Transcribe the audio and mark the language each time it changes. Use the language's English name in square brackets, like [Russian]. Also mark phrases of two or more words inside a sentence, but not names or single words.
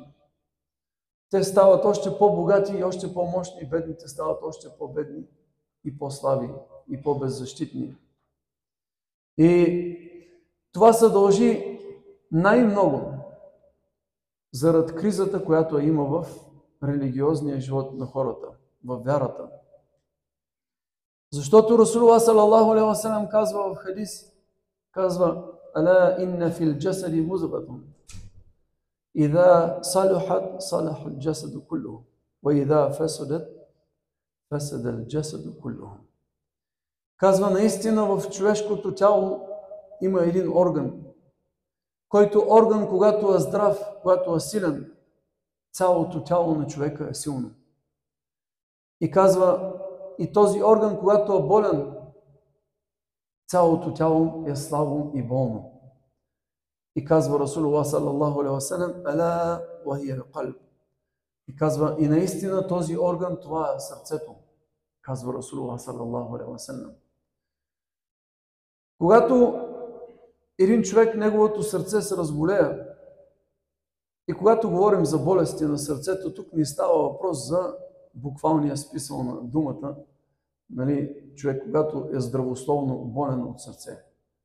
[Bulgarian] Те стават още по-богати и още по-мощни, бедните стават още по-бедни и по-слаби и по-беззащитни. И това се дължи най-много заради кризата, която има в религиозния живот на хората, в вярата. Защото Расулуллах [Arabic] صلى الله عليه وسلم [Bulgarian] казва в хадис, казва: [Arabic] "ألا إن في الجسد مضغة. إذا صلحت، صلح الجسد كله، وإذا فسدت، فسد الجسد كله." [Bulgarian] Казва, наистина в човешкото тяло има един орган, който орган, когато е здрав, когато е силен, цялото тяло на човека е силно. И казва, и този орган, когато е болен, цялото тяло е слабо и болно. И казва Расулуллах [Arabic] صلى الله عليه وسلم: "ألا وهي القلب." [Bulgarian] И казва, и наистина този орган, това е сърцето. Казва Расулуллах [Arabic] صلى الله عليه وسلم. [Bulgarian] Когато един човек, неговото сърце се разболее, и когато говорим за болести на сърцето, тук не става въпрос за буквалния смисъл на думата, човек, когато е здравословно болен от сърце.